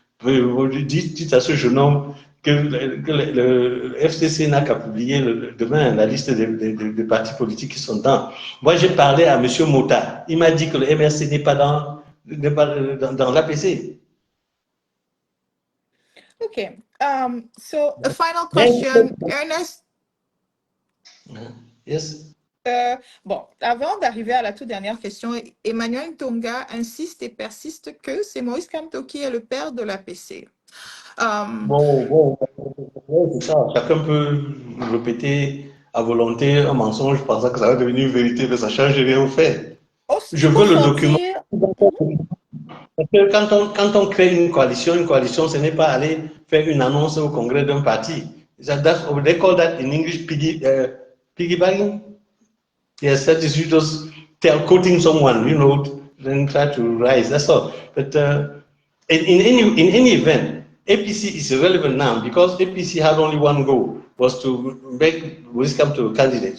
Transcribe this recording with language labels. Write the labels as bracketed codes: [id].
[fr] Dites à ce jeune homme que le FCC n'a qu'à publier demain la liste des partis politiques qui sont dedans. Moi, j'ai parlé à M. Mota. Il m'a dit que le MRC n'est pas dans l'APC. [en] Okay. So a final question, Ernest. Yes. [fr] Bon, avant d'arriver à la toute dernière question, Emmanuel Tonga insiste et persiste que c'est Maurice Kamto qui est le père de l'APC. Bon, c'est ça. Chacun peut répéter à volonté un mensonge pensant que ça va devenir une vérité, mais ça change rien au fait. Je Il faut veux le document. sortir. Parce que quand on crée une coalition, ce n'est pas aller faire une annonce au congrès d'un parti. [en] They call that in English piggybagging. Yes, that is you just quoting someone, then try to rise. That's all. But in any event, APC is irrelevant now because APC had only one goal was to make Wisdom to a candidate.